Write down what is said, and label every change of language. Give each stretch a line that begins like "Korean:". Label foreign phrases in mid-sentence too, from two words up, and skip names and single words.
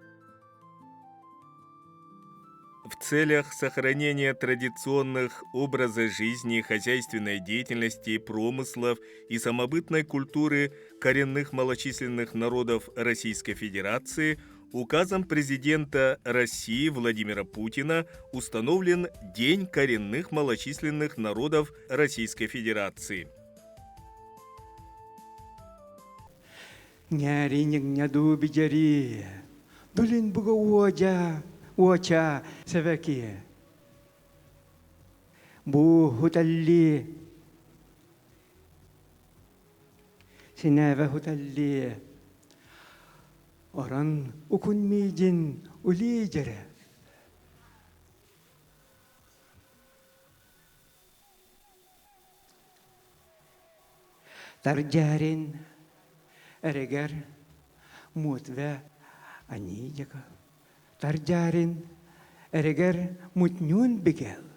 Russian: В целях сохранения традиционных образов жизни, хозяйственной деятельности, промыслов и самобытной культуры коренных малочисленных народов Российской Федерации указом президента России Владимира Путина установлен День коренных малочисленных народов Российской Федерации.
Evenki: Уоча севеки бу хуталли синеве хуталли оран укун мидин улиджере тарджарин эрегер мутве анидяка Тарджарин эрегер мутнюн бигел.